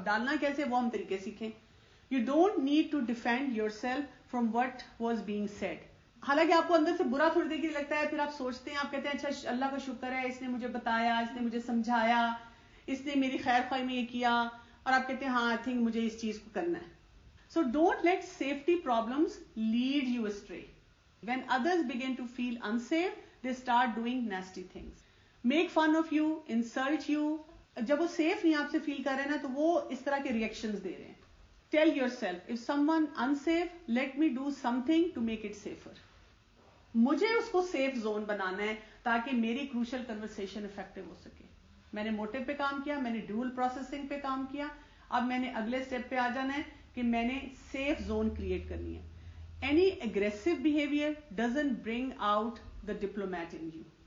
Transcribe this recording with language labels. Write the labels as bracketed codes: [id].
[ur] اب ڈالنا کیسے وہ ہم طریقے سیکھیں. [en] You don't need to defend yourself from what was being said. [ur] حالانکہ آپ کو اندر سے برا تھوڑی دیر کے لیے لگتا ہے, پھر آپ سوچتے ہیں, آپ کہتے ہیں اچھا اللہ کا شکر ہے اس نے مجھے بتایا, اس نے مجھے سمجھایا, اس نے میری خیر خواہی میں یہ کیا, اور آپ کہتے ہیں ہاں آئی تھنک مجھے اس چیز کو کرنا ہے. [en] So don't let safety problems lead you astray. When others begin to feel unsafe, they start doing nasty things. Make fun of you, insult you. [ur] جب وہ safe نہیں آپ سے feel کر رہے نا, تو وہ اس طرح کے reactions دے رہے ہیں. [en] Tell yourself, if someone unsafe, let me do something to make it safer. [ur] مجھے اس کو safe zone بنانا ہے تاکہ میری crucial conversation effective ہو سکے. میں نے موٹیو پہ کام کیا, میں نے ڈیول پروسیسنگ پہ کام کیا, اب میں نے اگلے اسٹیپ پہ آ جانا ہے کہ میں نے سیف زون کریٹ کرنی ہے. [en] Any aggressive behaviour doesn't bring out the diplomat in you.